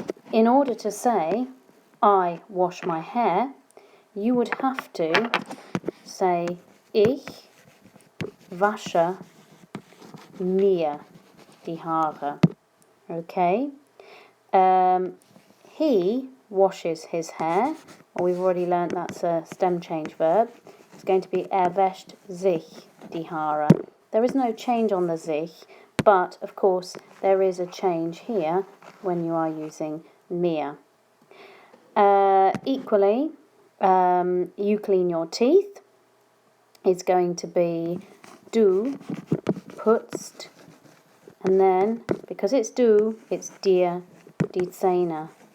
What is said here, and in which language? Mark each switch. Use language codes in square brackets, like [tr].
[en] In order to say, I wash my hair, you would have to say, [de] ich wasche mir die Haare. [en] Okay? He washes his hair. Well, we've already learnt that's a stem change verb. It's going to be [de] wäscht sich die Haare. [en] There is no change on the sich, but of course there is a change here when you are using mir. Equally, you clean your teeth. It's going to be [de] du putzt, [en] and then because it's du, it's [de] dir die Zähne.